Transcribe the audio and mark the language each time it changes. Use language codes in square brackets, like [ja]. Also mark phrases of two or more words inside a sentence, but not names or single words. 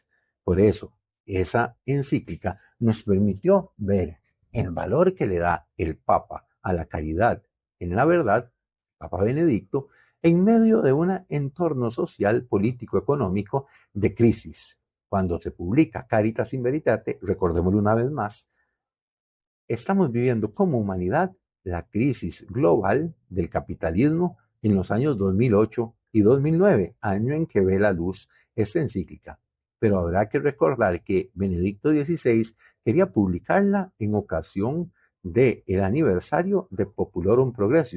[es] Por eso, esa encíclica nos permitió ver el valor que le da el Papa a la caridad en la verdad, Papa Benedicto, en medio de un entorno social, político, económico de crisis. Cuando se publica Caritas in Veritate, recordémoslo una vez más, estamos viviendo como humanidad la crisis global del capitalismo en los años 2008 y 2009, año en que ve la luz esta encíclica. Pero habrá que recordar que Benedicto XVI quería publicarla en ocasión del aniversario de Populorum Progressio.